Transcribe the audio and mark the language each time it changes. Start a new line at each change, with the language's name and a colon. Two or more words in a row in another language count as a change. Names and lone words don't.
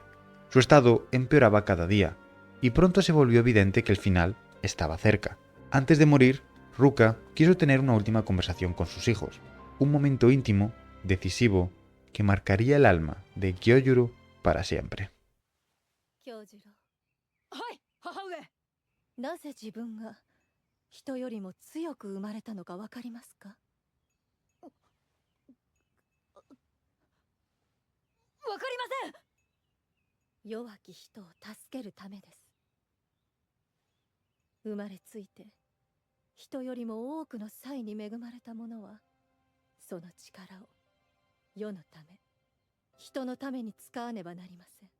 Spanish: Su estado empeoraba cada día, y pronto se volvió evidente que el final estaba cerca. Antes de morir, Ruka quiso tener una última conversación con sus hijos, un momento íntimo, decisivo, que marcaría el alma de Kyojuro para siempre. Kyojuro. ¡Ay,
Japanese: 母上! なぜ自分が人よりも強く生まれたのかわかりますか？わかりません。弱き人を助けるためです。生まれついて人よりも多くの才に恵まれた者はその力を世のため人のために使わねばなりません。